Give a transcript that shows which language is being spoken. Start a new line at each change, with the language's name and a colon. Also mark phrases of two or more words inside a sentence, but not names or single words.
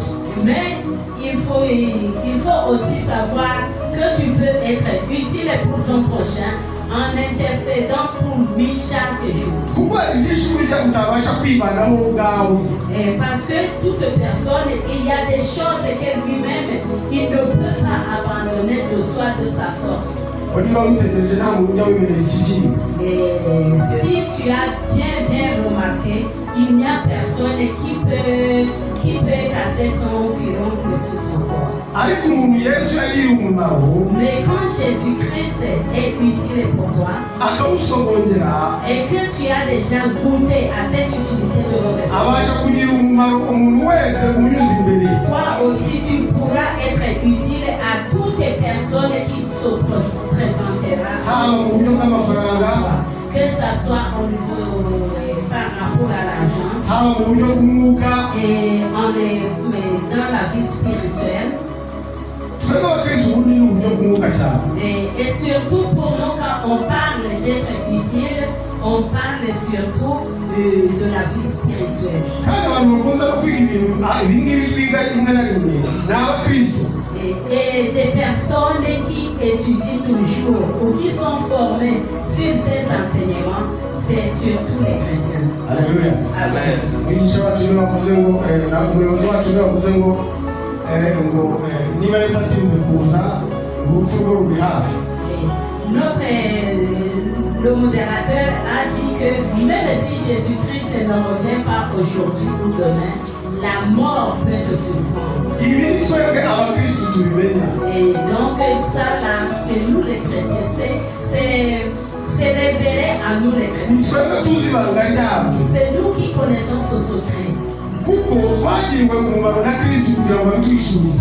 French: Mais il faut aussi savoir que tu peux être utile pour ton prochain en intercédant pour lui chaque jour.
Kinyarwanda: Kuko ibyishimo byo utabasha kwivanaho ubwawe.
French: Parce que toute personne, il y a des choses que lui-même, il ne peut pas abandonner de soi, de sa force. Et si tu as bien remarqué, il n'y a personne qui peut qui peut casser son filon sur son corps.
Kinyarwanda: ariko umuntu Yesu yagiriye umumaro
French: Mais quand Jésus-Christ est utile pour toi
Kinyarwanda: akawusogongera
French: et que tu as déjà goûté à cette utilité de l'autre,
Kinyarwanda: abasha kugira umumaro umuntu wese umunyuze imbere.
French: toi aussi tu pourras être utile à toutes les personnes qui se présenteront,
Kinyarwanda: haba mu buryo bw'amafaranga,
French: que ça soit au niveau par rapport à l'argent
Kinyarwanda: haba mu buryo bw'umwuka.
French: et mais dans la vie spirituelle.
Kinyarwanda: twebwe abakristo ubundi ni uburyo bw'umwuka cyane.
French: Et surtout pour nous, quand on parle d'être utile, on parle surtout de la vie spirituelle.
Kinyarwanda: kandi abantu bakunda no kwiga ibintu ibi ngibi twiga rimwe na rimwe ni abakristo.
French: Et des personnes qui étudient toujours ou qui sont formées sur ces enseignements, c'est surtout les chrétiens. Alléluia. Amen.
Kinyarwanda: Mwigisha wacu niwe wavuze ngo na umuyobozi wacu niwe wavuze ngo niba Yesu atinze kuza urupfu rwe ruri hafi.
French: Le modérateur a dit que même si Jésus-Christ ne revient pas aujourd'hui ou demain, la mort peut te surprendre.
Kinyarwanda: ibi ni twebwe abakristo tubimenya.
French: Et donc ça là, c'est nous les chrétiens, c'est révélé à nous les
Kinyarwanda: ni
French: chrétiens.
Kinyarwanda: twebwe tuzi ibanga ryabyo
French: C'est nous qui connaissons ce secret.
Kinyarwanda: kuko twagiriwe umumaro na kristo kugira ngo abitwishimize.